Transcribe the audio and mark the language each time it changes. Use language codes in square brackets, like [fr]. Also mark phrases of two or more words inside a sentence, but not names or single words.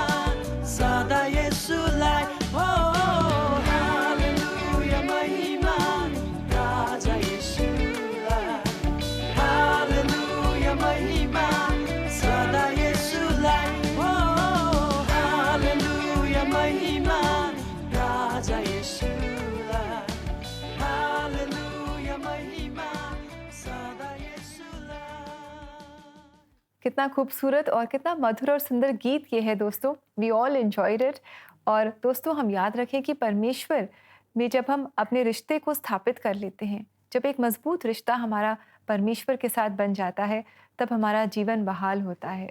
[ne] सदा येशूलाई हो हालेलुया महिमा राजा येशूलाई हालेलुया महिमा सदा येशूलाई हो हालेलुया महिमा राजा येशूलाई हालेलुया महिमा सदा येशूलाई। [hi] कितना खूबसूरत और कितना मधुर और सुंदर गीत ये है दोस्तों। [en] We all enjoyed it. [hi] और दोस्तों हम याद रखें कि परमेश्वर में जब हम अपने रिश्ते को स्थापित कर लेते हैं, जब एक मजबूत रिश्ता हमारा परमेश्वर के साथ बन जाता है, तब हमारा जीवन बहाल होता है।